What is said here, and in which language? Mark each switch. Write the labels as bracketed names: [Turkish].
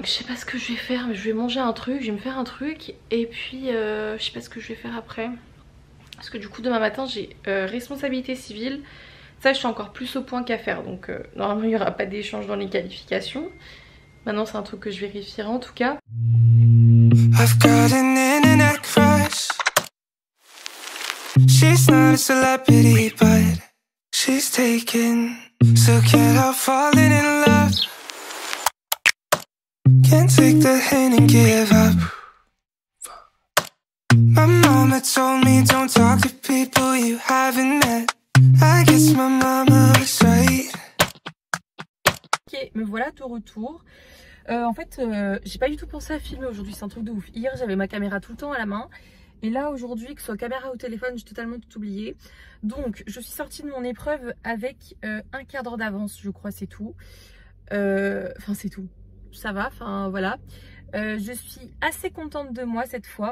[French] Je sais pas ce que je vais faire, mais je vais manger un truc, je vais me faire un truc. Et puis je sais pas ce que je vais faire après. Parce que du coup demain matin j'ai responsabilité civile. Ça je suis encore plus au point qu'à faire. Donc normalement il n'y aura pas d'échange dans les qualifications. Maintenant c'est un truc que je vérifierai en tout cas. [English] I've got an internet crush. She's not a celebrity but she's taken. So can't help falling in love. Can't take the hint and give up. My mama told me don't talk to people you haven't met. I guess my mama was right. [French] Ok, me voilà de retour. En fait, j'ai pas du tout pensé à filmer aujourd'hui, c'est un truc de ouf. Hier, j'avais ma caméra tout le temps à la main. Et là, aujourd'hui, que ce soit caméra ou téléphone, j'ai totalement tout oublié. Donc, je suis sortie de mon épreuve avec un quart d'heure d'avance, je crois, c'est tout. Enfin, c'est tout. Ça va, enfin, voilà. Je suis assez contente de moi cette fois.